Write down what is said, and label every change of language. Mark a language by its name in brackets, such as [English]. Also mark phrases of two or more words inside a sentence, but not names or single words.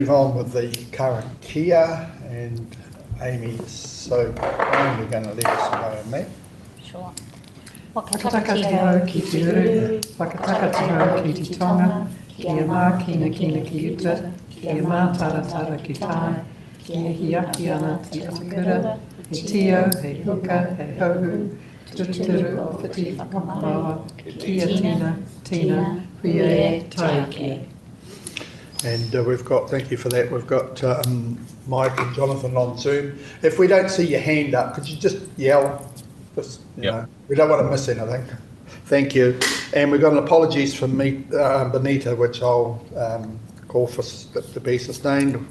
[English] On with the current Kia, and Amy is so kindly going to let us know on that. Sure. [Māori] Whakataka te ao ki te uru, whakataka te ao ki te tonga, kia mā kina kina ki uta, kia mā taratara ki tāi, kia hiaki ana te atakura, he tio, he huka, he hohu, turuturu o whiti whakamawa, kia tina, huie, taukia. [English] And we've got, thank you for that, we've got Mike and Jonathan on Zoom. If we don't see your hand up, could you just yell? Just, you know, we don't want to miss anything. Thank you. And we've got an apologies from me, Benita, which I'll call for to be sustained.